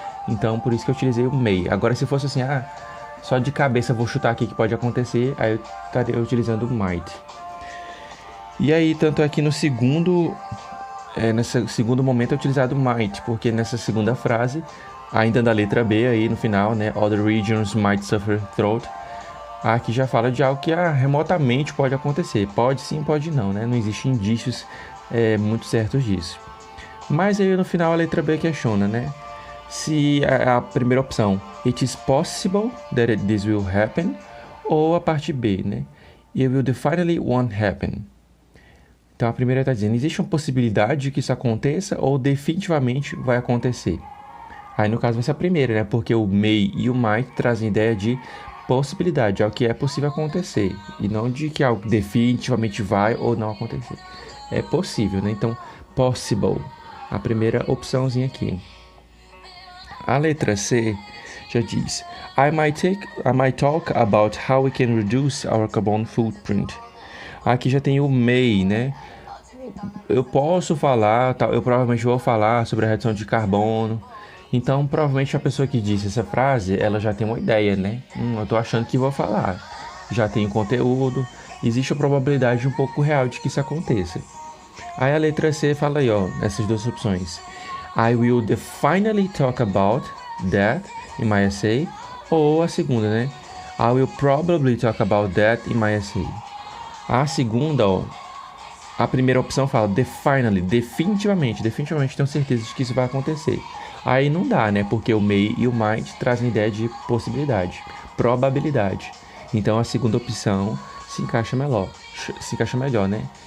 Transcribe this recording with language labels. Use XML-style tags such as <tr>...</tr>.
<pt>Então, por isso que eu utilizei o may. Agora, se fosse assim, só de cabeça vou chutar aqui que pode acontecer, aí eu estaria utilizando o might. E aí, tanto é que no segundo... nesse segundo momento é utilizado might, porque nessa segunda frase... Ainda da letra B aí no final, né?</pt> <en>Other regions might suffer drought.</en> <pt>Aqui já fala de algo que remotamente pode acontecer. Pode sim, pode não, né? Não existem indícios muito certos disso. Mas aí no final a letra B questiona, né? Se a primeira opção,</pt> <en>it is possible that this will happen,</en> <pt>ou a parte B, né?</pt> <en>It will definitely won't happen.</en> <pt>Então a primeira está dizendo, existe uma possibilidade de que isso aconteça ou definitivamente vai acontecer? Aí no caso vai ser a primeira, né? Porque o may e o might trazem ideia de possibilidade, algo que é possível acontecer. E não de que algo definitivamente vai ou não acontecer. É possível, né? Então, possible. A primeira opçãozinha aqui. A letra C já diz</pt> <en>I might talk about how we can reduce our carbon footprint.</en> <pt>Aqui já tem o may, né? Eu posso falar, eu provavelmente vou falar sobre a redução de carbono. Então, provavelmente a pessoa que disse essa frase, ela já tem uma ideia, né? Eu tô achando que vou falar. Já tem conteúdo, existe a probabilidade um pouco real de que isso aconteça. Aí a letra C fala aí, essas duas opções.</pt> <en>I will definitely talk about that in my essay.</en> <pt>Ou a segunda, né?</pt> <en>I will probably talk about that in my essay.</en> <pt>A segunda, a primeira opção fala definitely, definitivamente tenho certeza de que isso vai acontecer. Aí não dá, né? Porque o may e o might trazem ideia de possibilidade, probabilidade. Então a segunda opção se encaixa melhor, né?</pt>